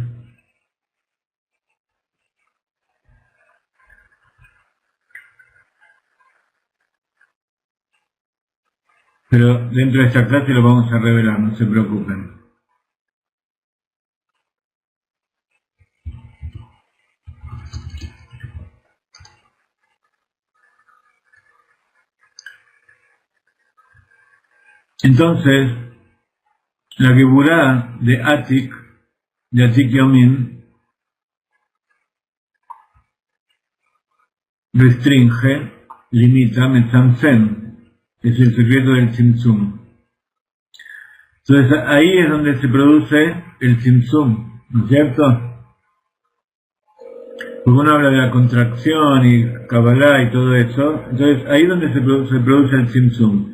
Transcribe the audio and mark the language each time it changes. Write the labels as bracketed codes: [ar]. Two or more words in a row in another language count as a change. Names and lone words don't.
[es] Pero dentro de esta clase lo vamos a revelar, no se preocupen. Entonces, la Geburá de Atik Yomin, restringe, limita, metzamtzem, es el secreto del Tzimtzum. Entonces ahí es donde se produce el Tzimtzum, ¿no es cierto? Porque uno habla de la contracción y Kabbalah y todo eso, entonces ahí es donde se produce el Tzimtzum.